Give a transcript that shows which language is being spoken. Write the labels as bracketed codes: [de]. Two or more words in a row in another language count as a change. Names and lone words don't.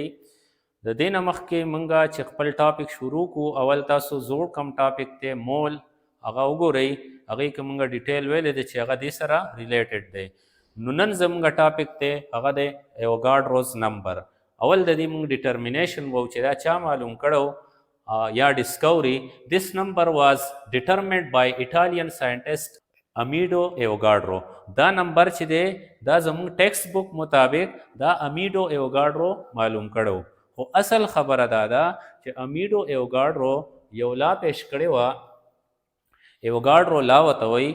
[ps] د دې نه مخکې مونږه چې خپل ټاپک شروع کو، اول تاسو زوړ کم ټاپک ته مول هغه وګورئ. هغې کې مونږه ډیټیل ویلې دی چې هغه دې سره ریلیټډ دی. نو نن زمونږ ټاپک دی هغه دی ایوګاډروز نمبر. اول د دې مونږ ډیټرمینیشن وو چې دا چا معلوم کړو یا ډسکوري. [en] This number was determined by Italian scientist امیډو ایوګاډرو. [ps] دا نمبر چې دی دا زموږ ټیکسټ بک مطابق دا امیډو ایوګاډرو معلوم کړو. خو اصل خبره دا ده چې امیډو ایوګاډرو یو لا پیش کړې وه، ایوګاډرو لا ورته وایي.